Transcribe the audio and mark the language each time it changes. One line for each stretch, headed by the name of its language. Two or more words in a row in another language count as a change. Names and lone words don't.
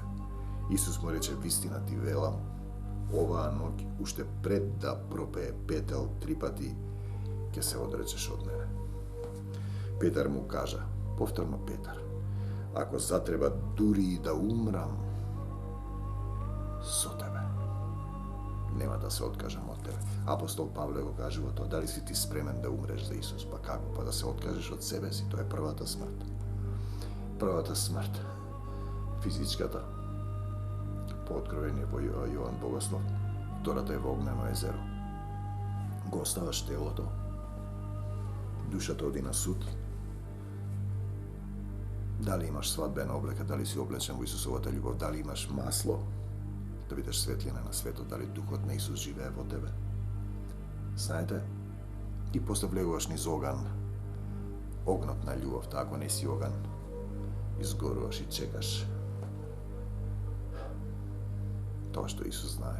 Macedonian: Исус му рече, вистина ти велам, оваа ноќ, уште пред да пропее петел 3 пати, ќе се одречеш од мене. Петар му кажа, повторно Петар, ако затреба дури и да умрам, со тебе. Нема да се откажем од тебе. Апостол Павле го каже то, да ли си ти спреман да умреш за Исус? Па како? Па да се откажеш од себе си, то је првата смрт. Првата смрт. Физичката. По откровењу по Јован Богослов, ktorата је в огњено језеро. Го оставаш телото, душата оди на суд. Дали имаш свадбена облека, дали си облечен во Исусовата љубов, дали имаш масло, да бидеш светлина на светот, дали Духот на Исус живее во тебе. Знаете, и после влегуваш низ оган, огнот на љубовта, ако не си оган, изгоруваш и чекаш тоа што Исус знае.